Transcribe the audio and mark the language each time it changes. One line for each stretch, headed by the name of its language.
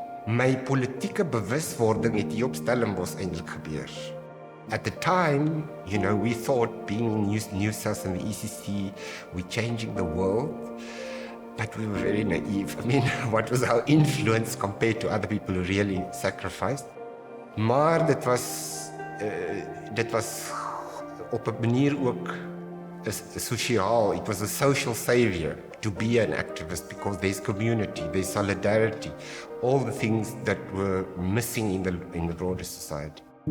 Afrikaans: My politieke bewuswording het hier op Stellenbosch eintlik gebeur.
English: At the time, we thought being in New South and the ECC, we're changing the world, but we were very naive. I mean, what was our influence compared to other people who really sacrificed?
Afrikaans: Maar dit was op 'n manier ook sosiaal.
English: It was a social savior to be an activist because there's community, there's solidarity, all the things that were missing in the broader society.